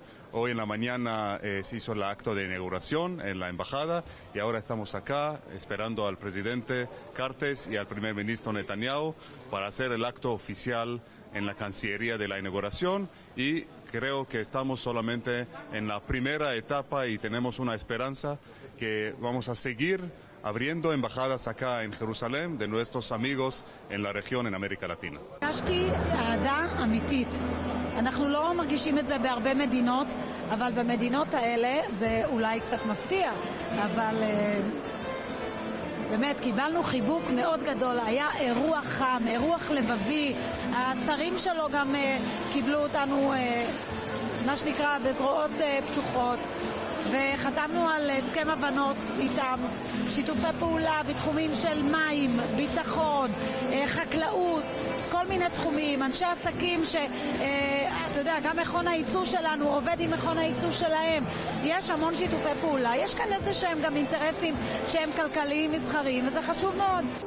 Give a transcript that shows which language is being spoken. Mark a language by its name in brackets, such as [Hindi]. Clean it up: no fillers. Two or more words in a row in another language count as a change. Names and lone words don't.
[Spanish] Hoy en la mañana se hizo el acto de inauguración en la embajada y ahora estamos acá esperando al presidente Cartes y al primer ministro Netanyahu para hacer el acto oficial en la Cancillería de la inauguración y creo que estamos solamente en la primera etapa y tenemos una esperanza que vamos a seguir abriendo embajadas acá en Jerusalén de nuestros amigos en la región en América Latina. [Hebrew] הרגשתי אהדה אמיתית. אנחנו לא מרגישים את זה בהרבה מדינות, אבל במדינות האלה זה אולי קצת מפתיע, אבל באמת קיבלנו חיבוק מאוד גדול, היה אירוע חם, אירוח לבבי, השרים שלו גם קיבלו אותנו מה שנקרא בזרועות פתוחות, וחתמנו על הסכם הבנות איתם, שיתופי פעולה בתחומים של מים, ביטחון, חקלאות, כל מיני תחומים, אנשי עסקים אתה יודע, גם מכון הייצוא שלנו עובד עם מכון הייצוא שלהם, יש המון שיתופי פעולה, יש כאן איזה שהם גם אינטרסים שהם כלכליים, מסחריים, וזה חשוב מאוד.